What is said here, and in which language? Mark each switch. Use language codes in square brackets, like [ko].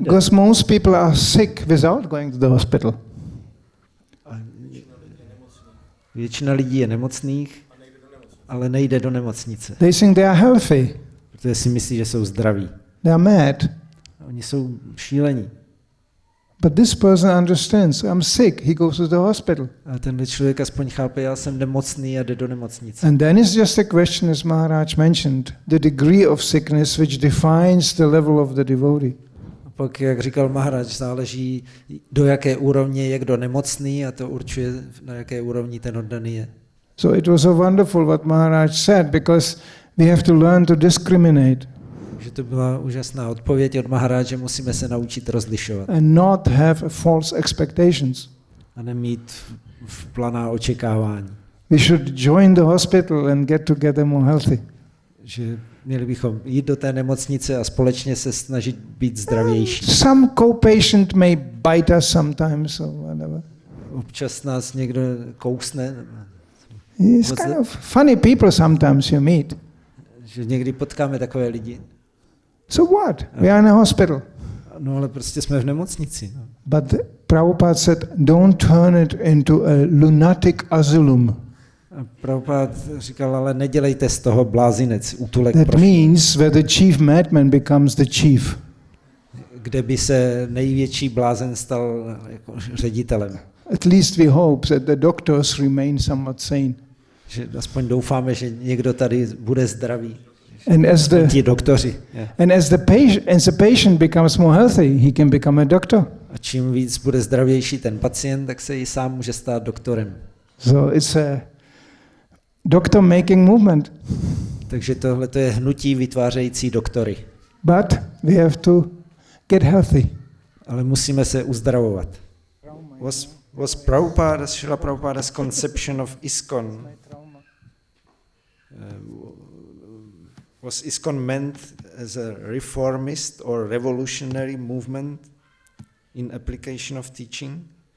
[en] Because most people are sick without going to the hospital. [cs] Většina lidí je nemocných, ale nejde do nemocnice. [en] They think they are healthy. [cs] Protože si myslí, že jsou zdraví. [en] They are mad. [cs] Oni jsou šílení. [en] But this person understands, I'm sick, he goes to the hospital. [cs] A tenhle člověk aspoň chápe, já jsem nemocný a jde do nemocnice. [en] And then it's just a question, as Maharaj mentioned, the degree of sickness which defines the level of the devotee. [cs] A pak, jak říkal Maharaj, záleží, do jaké úrovně je kdo nemocný a to určuje, na jaké úrovni ten oddaný je. [en] So it was so wonderful what Maharaj said, because we have to learn to discriminate. [cs] Že to byla úžasná odpověď od Maharaj, že musíme se naučit rozlišovat. [en] And not have false expectations. [cs] A nemít planá očekávání. [en] We should join the hospital and get together more healthy. [cs] Že měli bychom jít do té nemocnice a společně se snažit být zdravější. [en] Some co-patient may bite us sometimes or whatever. [cs] Občas nás někdo kousne. [en] It's kind of funny people sometimes you meet. [cs] Že někdy potkáme takové lidi. [en] So what? We are in a hospital. [cs] No ale prostě jsme v nemocnici. [en] No. But Prabhupada said, don't turn it into a lunatic asylum. [cs] A Prabhupada říkal, ale nedělejte z toho blázinec, útulek. [en] That means where the chief madman becomes the chief. [cs] Kde by se největší blázen stal jako ředitelem. [en] At least we hope that the doctors remain somewhat sane. [cs] Že aspoň doufáme, že někdo tady bude zdravý. [en] And as [cs] ti doktoři. Yeah. [en] And as the patient becomes more healthy, he can become a doctor. [cs] A čím víc bude zdravější ten pacient, tak se i sám může stát doktorem. [en] So it's a doctor making movement. [cs] Takže tohle je hnutí vytvářející doktory. [en] But we have to get healthy. [cs] Ale musíme se uzdravovat. [en] Was Prabhupada's, Srila Prabhupada's conception of ISKCON, was ISKCON meant as a reformist or revolutionary movement in application of teaching?